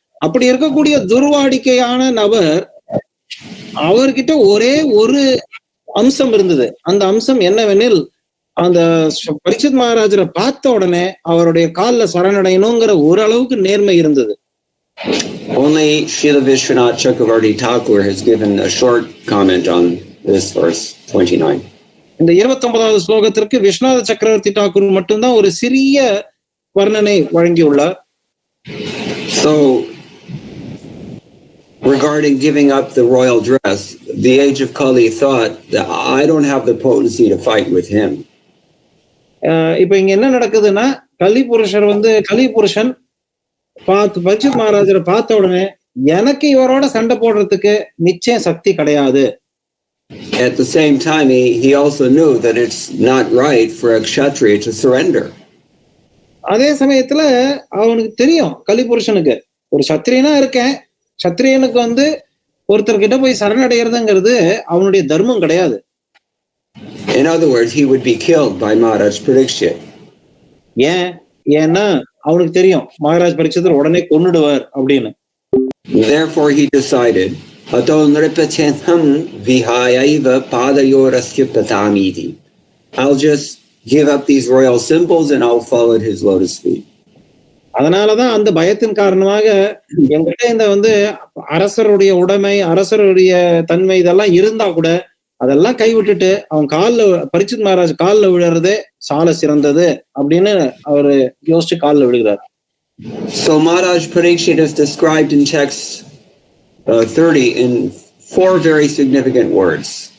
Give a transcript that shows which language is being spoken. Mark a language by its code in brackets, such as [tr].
[ta] அப்படி இருக்கக்கூடிய துர்வாடிக்கையான நபர், அவர்கிட்ட ஒரே ஒரு அம்சம் இருந்தது. அந்த அம்சம் என்னவெனில், அந்த பரீட்சித் மகாராஜரை பார்த்த உடனே அவருடைய காலில் சரணடையணுங்கிற ஓரளவுக்கு நேர்மை இருந்தது. [en] Only Srila Vishwanath Chakravarti Thakur has given a short comment on this verse 29. [ta] இந்த 29வது ஸ்லோகத்திற்கு விஸ்வநாத சக்கரவர்த்தி தாக்கூர் மட்டும்தான் ஒரு சிறிய வர்ணனை வழங்கியுள்ளார். [en] So regarding giving up the royal dress, the age of Kali thought that I don't have the potency to fight with him. [ta] இப்ப இங்க என்ன நடக்குதுன்னா, கலி புருஷன் பரீட்சித் மகாராஜரை பார்த்த உடனே எனக்கு இவரோட சண்டை போடுறதுக்கு நிச்சயம் சக்தி கிடையாது. [en] At the same time, he also knew that it's not right for a kshatriya to surrender. [ta] அதே சமயத்துல அவனுக்கு தெரியும், கலி புருஷனுக்கு ஒரு சத்திரியனா இருக்கேன், சத்திரியனுக்கு ஒருத்தர்கிட்ட போய் சரணடைகிறதுங்கிறது அவனுடைய தர்மம் கிடையாது. [en] In other words, he would be killed by Maharaj Parikshit. [ta] ஏன்னா அவனுக்கு தெரியும் மகாராஜ் பரீட்சிதர் உடனே கொன்னுடுவார் அப்படின்னு. [en] Therefore he decided, [sa] Ato nripatenham vihayaiva padayorasya patamiti. [en] I'll just give up these royal symbols and I'll fall at his lotus feet. [ta] அதனாலதான் அந்த பயத்தின் காரணமாக என்கிட்ட இந்த அரசருடைய உடைமை, அரசருடைய தன்மை இதெல்லாம் இருந்தா கூட அதெல்லாம் கைவிட்டுட்டு அவன் பரீட்சித் மகாராஜ் காலில் விழுறதே சால சிறந்தது அப்படின்னு அவரு யோசிச்சு காலில் விழுகிறார். [en] So Maharaj Parikshit is described in text 30 in 4 very significant words.